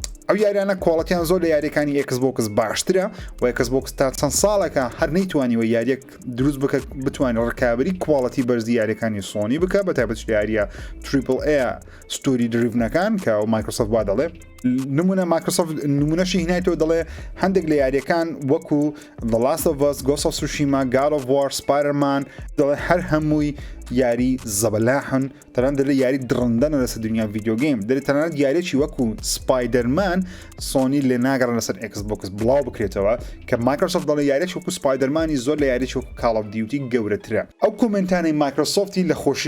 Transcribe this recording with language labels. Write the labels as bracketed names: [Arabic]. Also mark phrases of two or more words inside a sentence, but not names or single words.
[Central Kurdish] ئەو یاریانە کۆڵەتیان زۆر لە یاریەکانی Xbox باشترە و Xbox تا چەند ساڵێکە هەر نەیتوانیوە یاریەک دروست بکە بتوانێت ڕکابی کواڵەتی بەرزی یاریەکانی سۆنی بکە بە تایبەت یاریە AAA ستۆری دریڤنەکان کە ئەو مایکرۆسۆفت وا دەڵێ نمونە مایکرۆسۆفت نمونەشی هینایەوە دەڵێ هەندێک لە یاریەکان وەکو The Last of Us, Ghost of Tsushima, God of War, Spider-Man دەڵێ هەر هەمووی یاری زەبەلاحن تەنانەت دەڵێ یاری درڕندەنە لەسەر دنیا ڤیدیۆ گەیم دەڵێ تەنانەت یاریەکی وەکو سپایدەرمان سۆنی لێ ناگەڕێنە لەسەر Xbox بڵاو بکرێتەوە کە مایکرۆسۆفت دەڵێ یاریەکی وەکو سپایدەرمانی زۆر لە یاریەکی وەکو Call of Duty گەورەترە ئەو کومنتانەی مایکرۆسۆفتی لە خۆشی